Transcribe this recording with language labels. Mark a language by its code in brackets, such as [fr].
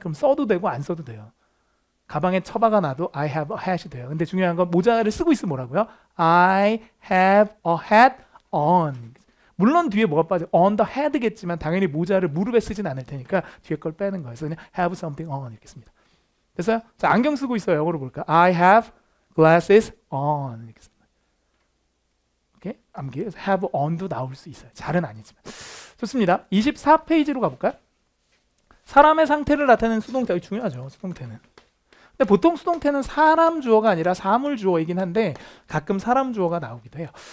[ko] 그럼 써도 되고 안 써도 돼요. 가방에 처박아 놔도 [en] I have a hat [ko] 이 돼요. 근데 중요한 건 모자를 쓰고 있으면 뭐라고요? [en] I have a hat on. [ko] 물론 뒤에 뭐가 빠져? [en] on the head [ko] 겠지만 당연히 모자를 무릎에 쓰진 않을 테니까 뒤에 걸 빼는 거예요. 그래서 그냥 [en] have something on [ko] 이렇게 씁니다. 됐어요? 자, 안경 쓰고 있어요. 영어로 볼까? [en] I have glasses on [ko] 이렇게 씁니다. 오케이? 암기 have on도 나올 수 있어요. 잘은 아니지만. 좋습니다. 24페이지로 가볼까요? 사람의 상태를 나타내는 수동태. 중요하죠. 수동태는. 근데 보통 수동태는 사람 주어가 아니라 사물 주어이긴 한데 가끔 사람 주어가 나오기도 해요.